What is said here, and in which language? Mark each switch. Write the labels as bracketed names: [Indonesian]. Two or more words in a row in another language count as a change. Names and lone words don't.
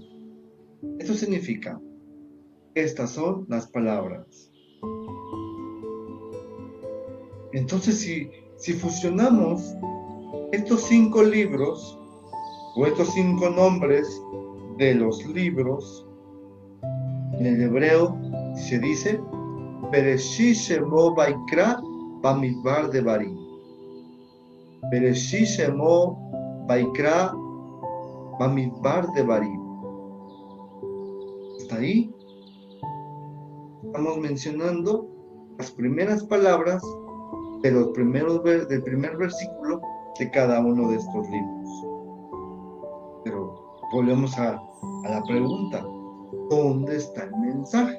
[Spanish] Esto significa, estas son las palabras. Entonces, si fusionamos estos 5 libros, o estos 5 nombres de los libros, en el hebreo se dice Bereshit Shemo Vaikra Bamidbar Devarim. Bereshit Shemo Vaikra Bamidbar Devarim. Hasta ahí estamos mencionando las primeras palabras del primer versículo de cada uno de estos libros. Pero volvemos a la pregunta: ¿dónde está el mensaje?